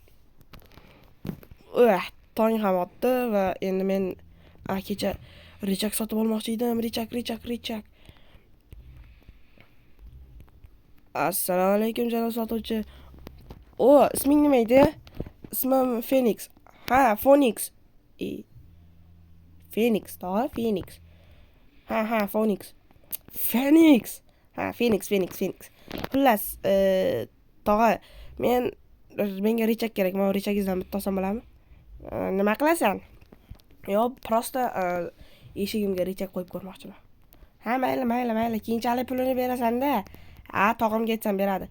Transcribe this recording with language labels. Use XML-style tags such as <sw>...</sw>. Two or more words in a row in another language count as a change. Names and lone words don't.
<uz>Tong ham otdi va endi men kecha richak sotib olmoqchi edim. Richak. Assalomu alaykum janob sotuvchi. Isming nima edi? Ismim Phoenix. Phoenix. Phoenix, tog'a, Phoenix. Phoenix. Phoenix. Xullas, tog'a, menga richak kerak. Men richagingizdan bitta olsam bo'ladimi? Nima qilasan? Yo'q, prosta eshigimga richak qo'yib ko'rmoqchiman. Mayli. Keyinchalik pulini berasan-da. Tog'amga aytsam beradi.</uz>